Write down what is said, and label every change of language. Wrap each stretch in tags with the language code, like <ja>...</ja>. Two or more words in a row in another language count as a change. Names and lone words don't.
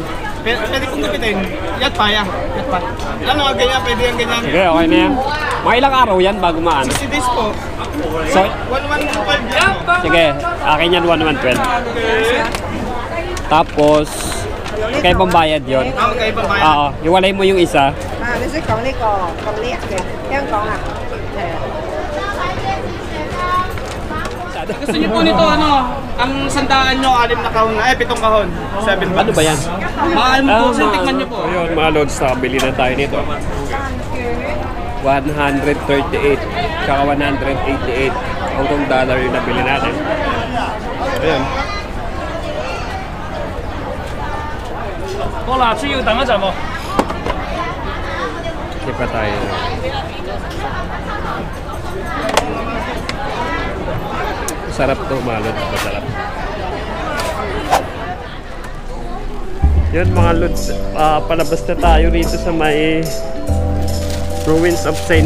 <tl>Pwede pong gapitin. Yat pa yan. Yat pa. Ano nga ganyan? Pwede yan ganyan. Sige, okay na yan. Mga ilang araw yan bago maano. 60 days po. So, 112 yan po. sige, akin yan 1112. Tapos, kay pambayad yun. Okay, babayan. Oo, iwalay mo yung isa.</tl> <yue>你識講呢個咁叻嘅香港啊？係啊。</yue> <tl>Gusto niyo po nito ano? Ang sandaan nyo, 6 na kahon na. 7 kahon. 7 bucks. Ano ba yan? Mahal mo po. Kasi tikman nyo po. Ayun, mga lods, nakabili na tayo nito. 138, tsaka 188 Hong Kong dollar yung nabili natin. Ayan.</tl> <yue>好啦，需要等一陣喎。</yue> <tl>Hindi pa tayo. Sarap to, mga lods. Masarap. Yun mga lods, palabas na tayo rito sa may Ruins of St.</tl>